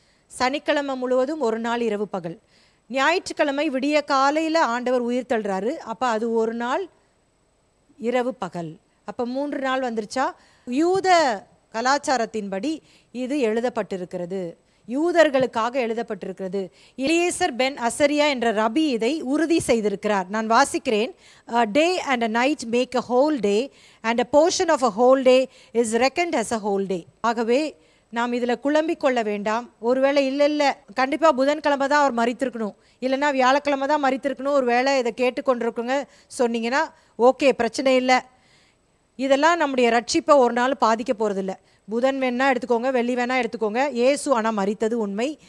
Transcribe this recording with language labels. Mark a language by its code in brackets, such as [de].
[ta] சனிக்கிழமை முழுவதும் ஒரு நாள் இரவு பகல். ஞாயிற்றுக்கிழமை விடிய காலையில் ஆண்டவர் உயிர் தள்ளுறாரு, அப்போ அது ஒரு நாள் இரவு பகல். அப்போ 3 நாள் வந்துருச்சா? யூத கலாச்சாரத்தின்படி இது எழுதப்பட்டிருக்கிறது, யூதர்களுக்காக எழுதப்பட்டிருக்கிறது. எலியேசர் பென் அசரியா என்ற ரபி இதை உறுதி செய்திருக்கிறார். நான் வாசிக்கிறேன். [en] A day and a night make a whole day and a portion of a whole day is reckoned as a whole day. [ta] ஆகவே நாம் இதில் குழம்பிக் கொள்ள வேண்டாம். ஒருவேளை இல்லை கண்டிப்பாக புதன்கிழமை தான் அவர் மரித்திருக்கணும், இல்லைன்னா வியாழக்கிழமை தான் மரித்திருக்கணும், ஒரு வேளை இதை கேட்டுக்கொண்டிருக்குங்க சொன்னீங்கன்னா ஓகே, பிரச்சனை இல்லை. இதெல்லாம் நம்முடைய ரட்சிப்பை ஒரு நாள் பாதிக்க போகிறதில்ல. புதன் வேணா எடுத்துக்கோங்க, வெள்ளி வேணா எடுத்துக்கோங்க, இயேசு ஆனால் மரித்தது உண்மை.